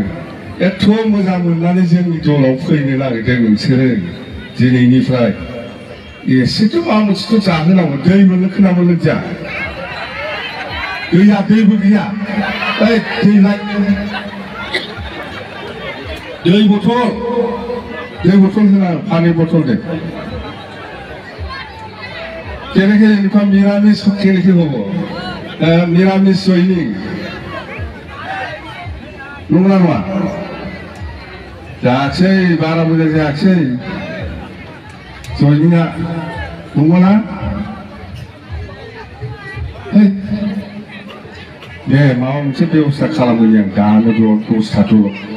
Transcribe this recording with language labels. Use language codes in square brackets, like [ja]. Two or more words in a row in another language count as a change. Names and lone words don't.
[brx] एथ' मोजां मोननानै जोंनि दलाव फैनो नागिरदों नोंसोरो दिनैनिफ्राय। एसेथ' माबा मोनसेथ' जाहोनांगौ। दै मोननो खोनामोन जा दैया, दैबो गैया। दै बथल होना, पानी बथल दे। [as] কেনেকে এনেকুৱা নিৰামিষ কেনেকে হ'ব? নিৰামিষ সৈনিক [brx] नंगौना नङा? जायाखसै, बारा मोजां जायाखसै जयनिया, नंगौना? दे माबा मोनसे बेबस्था खालामगोन आं दानो दसथाथ'।